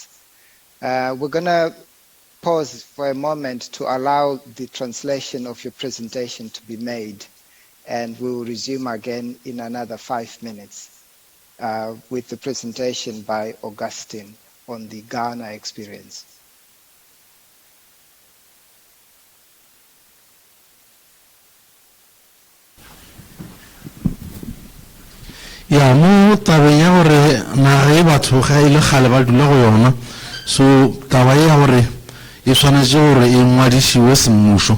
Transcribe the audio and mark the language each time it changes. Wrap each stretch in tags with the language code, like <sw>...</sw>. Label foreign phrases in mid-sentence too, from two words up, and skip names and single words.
<en>We're going to pause for a moment to allow the translation of your presentation to be made, and we will resume again in another 5 minutes with the presentation by Augustine. on the Ghana experience.</en> <nso>Ya mo tabeng ya gore naga e batho ga ile kgale ba dula go yona, so taba ya gore e tshwanetse gore e ngwadisiwe semmušo.</nso>